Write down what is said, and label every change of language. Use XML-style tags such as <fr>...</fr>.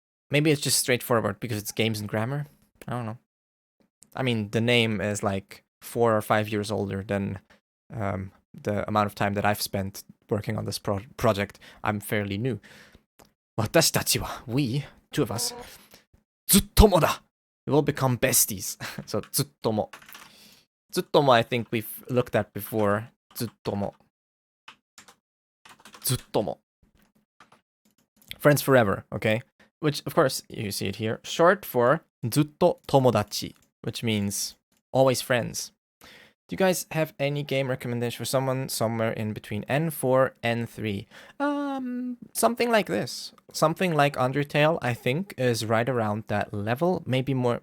<en>Maybe it's just straightforward because it's games and grammar. I don't know. I mean, the name is like 4 or 5 years older than the amount of time that I've spent working on this project. I'm fairly new. 私たちは we, two of us,</en> <ja>ずっともだ</ja> <en>we will become besties. So ずっとも ずっとも I think we've looked at before. ずっとも ずっとも friends forever, okay? Which, of course, you see it here. Short for ずっと友達, which means always friends. Do you guys have any game recommendation for someone somewhere in between N4 and N3? Something like this. Something like Undertale, I think, is right around that level. Maybe more.</en>